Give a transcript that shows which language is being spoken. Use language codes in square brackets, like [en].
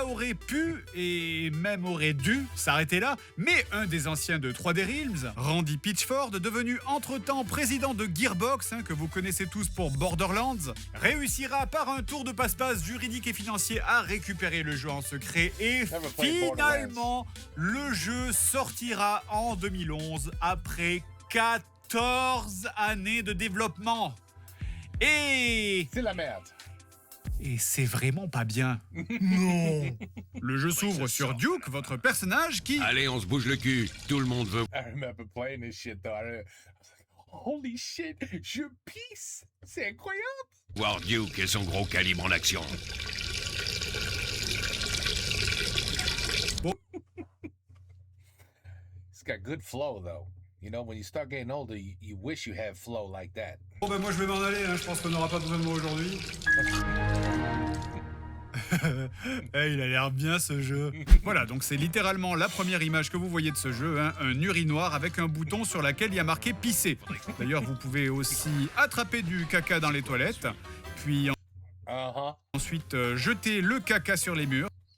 [fr] Ça aurait pu et même aurait dû s'arrêter là, mais un des anciens de 3D Realms, Randy Pitchford, devenu entre-temps président de Gearbox, que vous connaissez tous pour Borderlands, réussira par un tour de passe-passe juridique et financier à récupérer le jeu en secret et finalement, le jeu sortira en 2011 après 14 années de développement. Et C'est la merde. c'est vraiment pas bien. Non. Le jeu s'ouvre sur Duke, votre personnage qui... Allez, on se bouge le cul. Tout le monde veut. [en] I remember playing this shit though. I was like, holy shit, [fr] je pisse. C'est incroyable. Voir Duke et son gros calibre en action. [en] It's got good flow though. You know, when you start getting older, you wish you had flow like that. [fr] Bon ben moi je vais m'en aller, je pense qu'on n'aura pas besoin de moi aujourd'hui. Il a l'air bien ce jeu. Voilà, donc c'est littéralement la première image que vous voyez de ce jeu, un urinoir avec un bouton sur lequel il y a marqué pisser. D'ailleurs, vous pouvez aussi attraper du caca dans les toilettes, puis ensuite jeter le caca sur les murs.